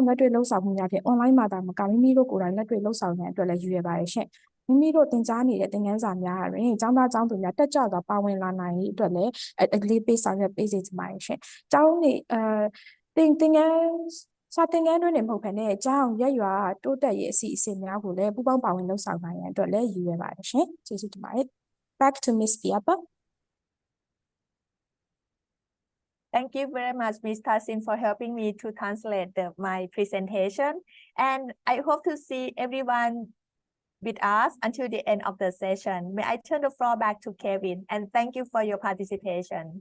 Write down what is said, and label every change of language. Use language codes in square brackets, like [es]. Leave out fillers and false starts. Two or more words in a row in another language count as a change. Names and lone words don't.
[my] လက်တွေ့လှုပ်ဆောင်မှုများဖြင့် online မှာသာမကမိမိတို့ကိုယ်တိုင်လက်တွေ့လှုပ်ဆောင်ရန်အတွက်လည်းရည်ရွယ်ပါတယ်ရှင်။မိမိတို့သင်ကြားနေတဲ့သင်ခန်းစာများတွင်ကျောင်းသားကျောင်းသူများတက်ကြွစွာပါဝင်လာနိုင်ရေးအတွက်လည်းအလေးပေးဆောင်ရွက်ပေးစေချင်ပါတယ်ရှင်။ကျောင်းနေသင်ခန်းစာသင်ခန်းတွင်မဟုတ်ဘဲနဲ့ကျောင်းရက်ရွာတိုးတက်ရေးအစီအစဉ်များကိုလည်းပူးပေါင်းပါဝင်လှုပ်ဆောင်နိုင်ရန်အတွက်လည်းရည်ရွယ်ပါတယ်ရှင်။ကျေးဇူးတင်ပါတယ်။ [en] Back to Miss Piapa. Thank you very much, Ms. Tassin, for helping me to translate my presentation. And I hope to see everyone with us until the end of the session. May I turn the floor back to Kevin, and thank you for your participation.